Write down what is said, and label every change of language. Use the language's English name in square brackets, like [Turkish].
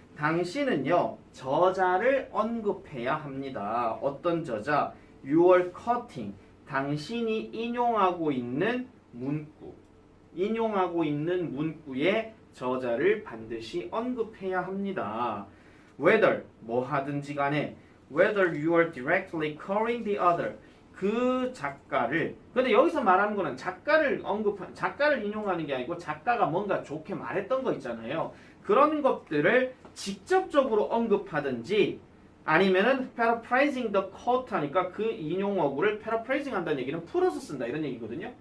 [Korean] 당신은요 저자를 언급해야 합니다. 어떤 저자? [English] You are quoting. [Korean] 당신이 인용하고 있는 문구. 인용하고 있는 문구의 저자를 반드시 언급해야 합니다. [English] Whether [Korean] 뭐 하든지 간에 [English] whether you are directly quoting the author. [Korean] 그 작가를 근데 여기서 말하는 거는 작가를 인용하는 게 아니고 작가가 뭔가 좋게 말했던 거 있잖아요. 그런 것들을 직접적으로 언급하든지 아니면은 [English] paraphrasing the quote [Korean] 하니까 그 인용어구를 paraphrasing 한다는 얘기는 풀어서 쓴다 이런 얘기거든요.